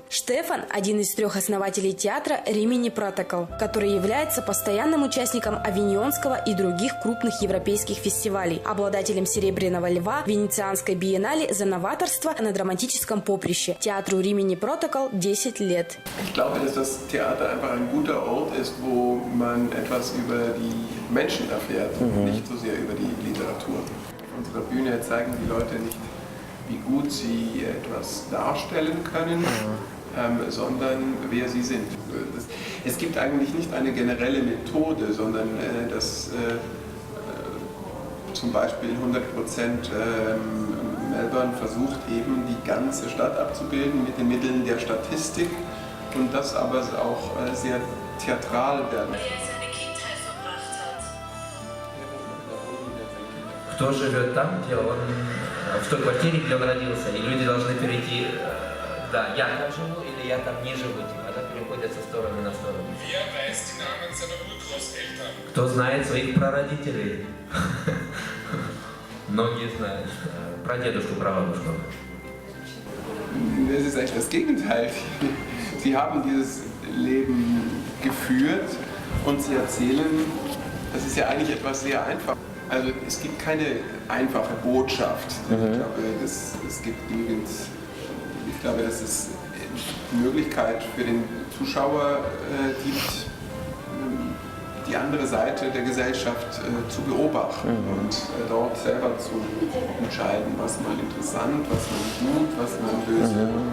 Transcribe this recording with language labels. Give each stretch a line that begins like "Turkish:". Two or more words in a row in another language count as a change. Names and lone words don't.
Russian: Штефан – один из 3 основателей театра «Римини Протокол», который является постоянным участником Авиньонского и других крупных европейских фестивалей, обладателем «Серебряного льва», Венецианской биеннале за новаторство на драматическом поприще. Театру «Римини Протокол» 10 лет.
German: Ich glaube, dass das Theater einfach ein guter Ort ist, wo man etwas über die Menschen erfährt und nicht so sehr über die Literatur. Auf unserer Bühne zeigen die Leute nicht, wie gut sie etwas darstellen können, sondern wer sie sind. Es gibt eigentlich nicht eine generelle Methode, sondern dass zum Beispiel 100% Melbourne versucht eben die ganze Stadt abzubilden mit den Mitteln der Statistik und das aber auch sehr theatral werden.
Russian: Кто живет там, где он, в той квартире, где он родился, и люди должны перейти, да, я там живу или я там не живу, она переходит со стороны на сторону. Кто знает своих прародителей? Многие знают. Прадедушку, прабабушку.
German: Das ist eigentlich das Gegenteil. Sie haben dieses Leben geführt und sie erzählen, das ist ja eigentlich etwas sehr einfach. Also es gibt keine einfache Botschaft. Ich glaube, es gibt genügend, ich glaube, dass es die Möglichkeit für den Zuschauer gibt, die andere Seite der Gesellschaft zu beobachten und dort selber zu entscheiden, was man interessant, was man gut, was man böse findet.